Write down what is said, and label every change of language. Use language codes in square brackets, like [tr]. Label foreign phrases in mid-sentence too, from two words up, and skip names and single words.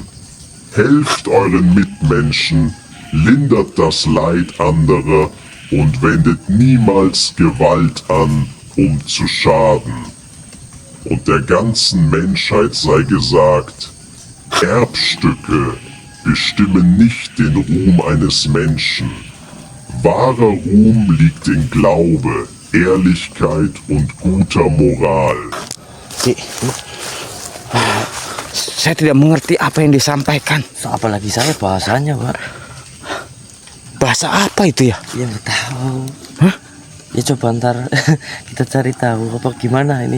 [de] Helft euren Mitmenschen, lindert das Leid anderer und wendet niemals Gewalt an, um zu schaden. Und der ganzen Menschheit sei gesagt, Erbstücke bestimmen nicht den Ruhm eines Menschen. Wahrer Ruhm liegt in Glaube, Ehrlichkeit und guter Moral. [id] Saya tidak mengerti apa yang disampaikan. So, apalagi saya bahasanya, Pak. Bahasa apa itu ya? Ya nggak tahu. Hah? Ya coba ntar kita cari tahu apa gimana ini.